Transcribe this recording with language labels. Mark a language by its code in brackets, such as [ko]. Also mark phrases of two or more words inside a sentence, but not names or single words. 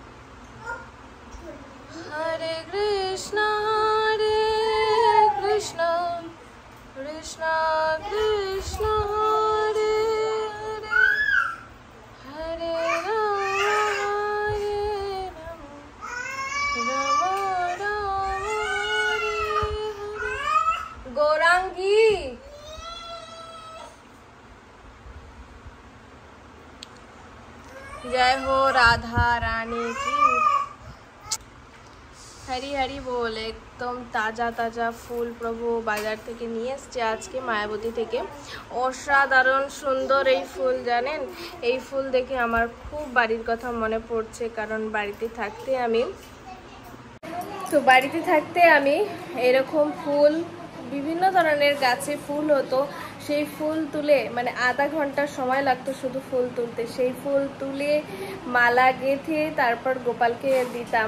[hi] हरे कृष्ण कृष्ण कृष्ण कृष्ण हरे हरे, हरे राम राम राम हरे हरे। गौरांगी जय हो राधा रानी की। [bn] হরি হরি বোল। একদম তাজা তাজা ফুল প্রভু বাজার থেকে নিয়ে এসেছে আজকে মায়াবতী থেকে। অসাধারণ সুন্দর এই ফুল, জানেন এই ফুল দেখে আমার খুব বাড়ির কথা মনে পড়ছে, কারণ বাড়িতে থাকতে আমি এরকম ফুল, বিভিন্ন ধরনের গাছে ফুল হতো, সেই ফুল তুলে মানে আধা ঘন্টা সময় লাগতো শুধু ফুল তুলতে, সেই ফুল তুলে মালা গেঁথে তারপর গোপালকে দিতাম।